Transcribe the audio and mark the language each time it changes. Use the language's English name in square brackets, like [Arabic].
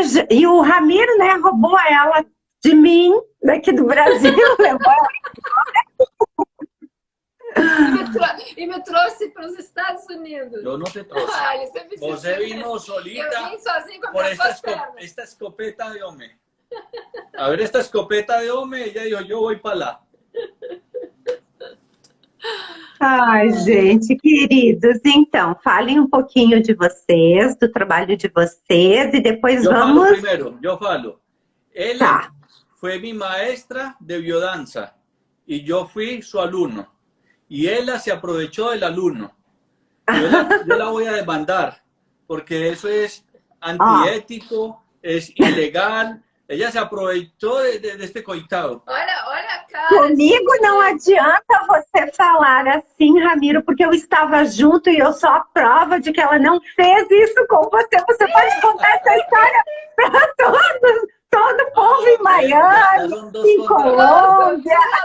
[Portuguese] E o Ramiro, né, roubou ela de mim, daqui do Brasil, levou E me trouxe para os Estados Unidos. Eu não te trouxe. Você [Spanish] vino solita. [Portuguese] Eu vim sozinho com as minhas pernas. Esta escopeta de homem. [Spanish] A ver esta escopeta de homem, ella dijo, yo voy [Portuguese] para lá. Ai, gente, queridos, então, falem um pouquinho de vocês, do trabalho de vocês, e depois vamos... Falo primeiro, eu falo. Ela foi minha maestra de biodança, e eu fui seu aluno. [Spanish] y ella se aprovechó del alumno. Yo la voy a demandar, porque eso es antiético, es ilegal. Ella se aproveitou de este coitado. [Portuguese] Olha a cara. Comigo não adianta você falar assim, Ramiro, porque eu estava junto e eu sou a prova de que ela não fez isso com você. Você pode contar essa história para todo o povo em Miami, em Colômbia.